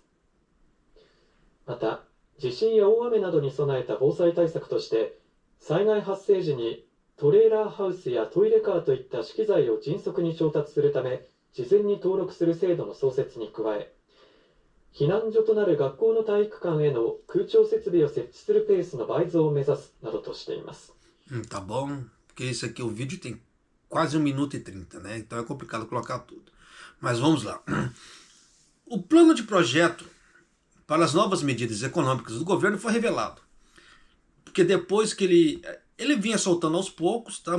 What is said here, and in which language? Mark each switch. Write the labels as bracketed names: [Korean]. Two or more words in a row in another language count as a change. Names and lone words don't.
[Japanese] また、地震や大雨などに備えた防災対策として、災害発生時にトレーラーハウスやトイレカーといった資機材を迅速に調達するため、事前に登録する制度の創設に加え、避難所となる学校の体育館への空調設備を設置するペースの倍増を目指すなどとしています。 [Portuguese] Tá bom, porque isso aqui, o vídeo tem quase 1 minuto e 30, né? Então é complicado colocar tudo. Mas vamos lá. O plano de projeto para as novas medidas econômicas do governo foi revelado. Porque depois que ele vinha soltando aos poucos, tá?